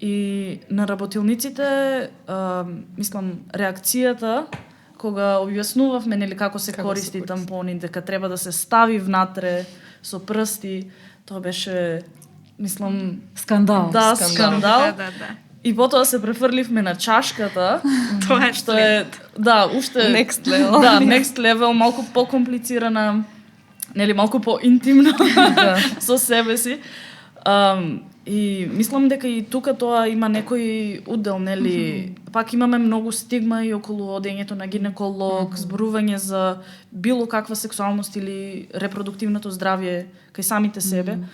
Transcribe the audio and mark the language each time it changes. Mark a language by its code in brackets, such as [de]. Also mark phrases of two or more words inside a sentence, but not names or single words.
[mk] И на работилниците, мислам, реакцијата кога објаснувавме нели како се користи тампони, дека треба да се стави внатре со прсти, тоа беше, мислам, Скандал. Да, скандал. Да. И потоа се префрливме на чашката, Тоа е што е, да, уште [en] Next level. [mk] Да, [en] next level, [mk] малку покомплицирана, нели малку поинтимно со себе си. И мислам дека и тука тоа има некој удел, нели, пак имаме многу стигма и околу одењето на гинеколог, зборување за било каква сексуалност или репродуктивното здравје кај самите себе.